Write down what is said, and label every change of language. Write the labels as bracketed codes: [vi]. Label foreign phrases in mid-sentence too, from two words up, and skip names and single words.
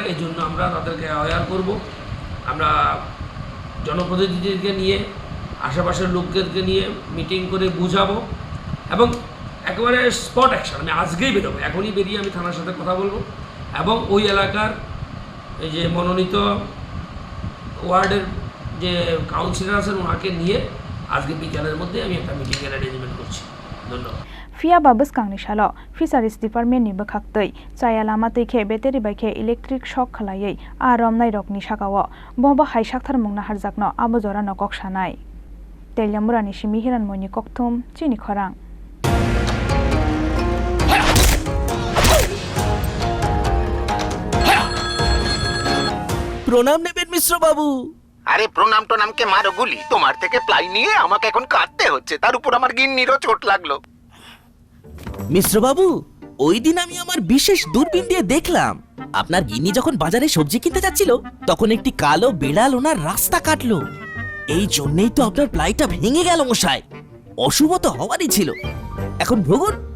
[bn] এই জন্য আমরা তাদেরকে অ্যাওয়্যার করব আমরা জনপ্রতিনিধিদেরকে নিয়ে আশেপাশের লোকদেরকে নিয়ে মিটিং করে বুঝাবো এবং একেবারে [en] spot action [bn] আমি আজকেই বেরোবো এখনই বেরিয়ে আমি থানার সাথে কথা বলবো এবং ওই এলাকার এই যে মনোনীত ওয়ার্ডের যে কাউন্সিলর আছেন ওনাকে নিয়ে আজকে বিকালের মধ্যে আমি একটা মিটিংয়ের অ্যারেঞ্জমেন্ট করছি ধন্যবাদ [trp] Fia babus kangni shalo Fisheries Department ni bakhaktei Sayalama teikhe Battery Baikhe [en] electric shock [trp] Khlaiwi Romnai Rokni Shakawo Boba hai sakthar mungna harjakno abojora no koksanai Teljamura ni Shimi Hiran moni kokthum Chini Khorang [bn] প্রণাম নেবেন মিশ্র বাবু আরে প্রণাম কে মারো গুলি তোমার থেকে প্লাই নিয়ে আমাকে এখন কাটতে হচ্ছে তার উপর আমার গিন্নিরও চোট লাগলো মিশ্র বাবু ওই দিন আমি আমার বিশেষ দূরবীন দিয়ে দেখলাম আপনার গিন্নি যখন বাজারে সবজি কিনতে যাচ্ছিল তখন একটি কালো বিড়াল ওনার রাস্তা কাটলো এই জন্যই তো আপনার প্লাইটা ভেঙে গেল মশাই অশুভ তো হওয়ারই ছিল এখন ভোগুন